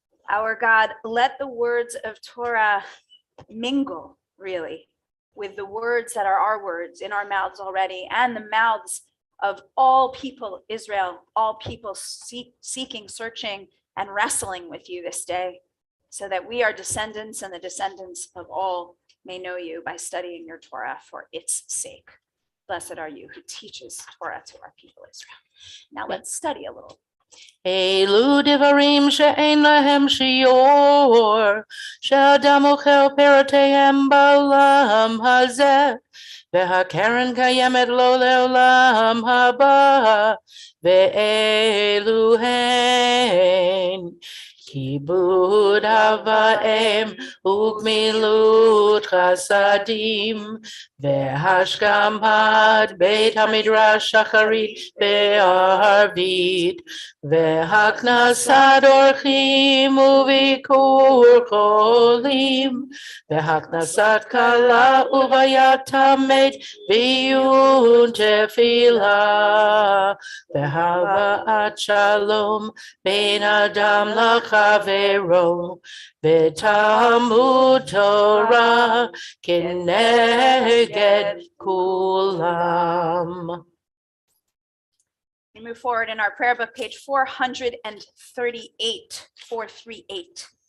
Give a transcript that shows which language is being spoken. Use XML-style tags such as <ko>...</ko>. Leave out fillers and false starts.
<en>Our God, let the words of Torah mingle, really, with the words that are our words in our mouths already, and the mouths of all people, Israel, all people seeking, searching, and wrestling with you this day, so that we, our descendants and the descendants of all, may know you by studying your Torah for its sake. Blessed are you who teaches Torah to our people, Israel. Now let's study a little.</en> <he>Elu divarim she'ein lahem shior, she'adam ochel perotehem ba'olam hazeh, והקרן קיימת לו לעולם הבא, ואלו הן כיבוד אב ואם וגמילות חסדים, והשכמת בית המדרש שחרית בערבית, והכנסת אורחים וביקור חולים, והכנסת כלה וביית המת ועיון תפילה, והבאת שלום בין אדם לחברו, ותלמוד תורה כנגד כולם.</he> <en>We move forward in our prayer book, page 438, 438.</en>